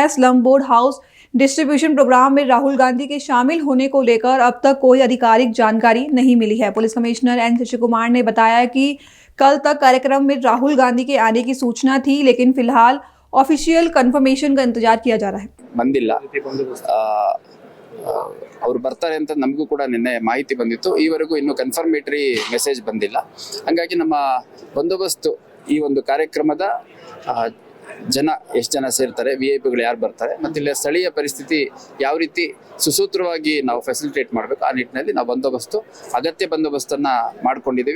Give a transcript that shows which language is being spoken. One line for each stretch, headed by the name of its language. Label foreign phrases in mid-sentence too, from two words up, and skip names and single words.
English: slum board house distribution program
Hindi: में राहुल गांधी के शामिल होने को लेकर अब तक कोई आधिकारिक जानकारी नहीं मिली है। पुलिस कमिश्नर एन शशि कुमार ने बताया कि कल तक कार्यक्रम में राहुल गांधी के आने की सूचना थी, लेकिन फिलहाल
English: official confirmation
Hindi: का इंतजार किया जा रहा है।
Kannada: ಬಂದಿಲ್ಲ ಅವರು ಬರ್ತಾರೆ ಅಂತ ನಮಗೂ ಕೂಡ ನಿನ್ನೆ ಮಾಹಿತಿ ಬಂದಿತ್ತು. ಈವರೆಗೂ ಇನ್ನೂ
English: confirmatory message
Kannada: ಬಂದಿಲ್ಲ. ಹಾಗಾಗಿ ನಮ್ಮ ಬಂದೋಬಸ್ತು ಈ ಒಂದು ಕಾರ್ಯಕ್ರಮದ ಜನ ಎಷ್ಟು ಜನ ಸೇರ್ತಾರೆ, VIP ಗಳು ಯಾರು ಬರ್ತಾರೆ, ಮತ್ತು ಇಲ್ಲಿ ಸ್ಥಳೀಯ ಪರಿಸ್ಥಿತಿ ಯಾವ ರೀತಿ ಸುಸೂತ್ರವಾಗಿ ನಾವು ಫೆಸಿಲಿಟೇಟ್ ಮಾಡಬೇಕು ಆ ನಿಟ್ಟಿನಲ್ಲಿ ನಾವು ಅಗತ್ಯ ಬಂದೋಬಸ್ತನ್ನು ಮಾಡ್ಕೊಂಡಿದ್ದೀವಿ.